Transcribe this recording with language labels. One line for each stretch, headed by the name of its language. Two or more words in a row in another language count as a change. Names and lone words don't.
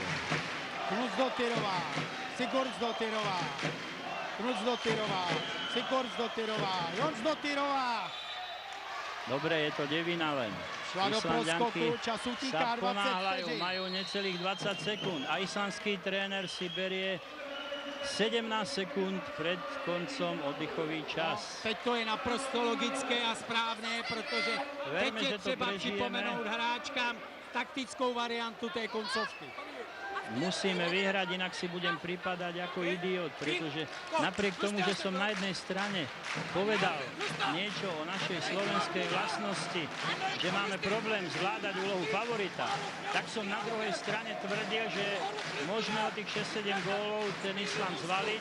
Slovak: Knutsdóttirová, Sigurðardóttirová, Knutsdóttirová, Sigurðardóttirová, Jonsdóttirová. Dobre, je to devina len. Šla do proskoku, čas sa
Czech: utíká 20
Slovak: ponáhľajú,
Czech: vteřin.
Slovak: majú necelých 20 sekúnd a islandský tréner si berie 17 sekúnd pred koncom oddychový čas.
Czech: Teď to je naprosto logické a správné, protože
Slovak: Verme,
Czech: teď je
Slovak: že to
Czech: třeba
Slovak: prežijeme.
Czech: připomenout hráčkám taktickou variantu té koncovky.
Slovak: musíme vyhrať, inak si budem pripadať ako idiot, pretože napriek tomu, že som na jednej strane povedal niečo o našej slovenskej vlastnosti, že máme problém zvládať úlohu favorita, tak som na druhej strane tvrdil, že môžeme o tých 6-7 gólov ten Island zvaliť.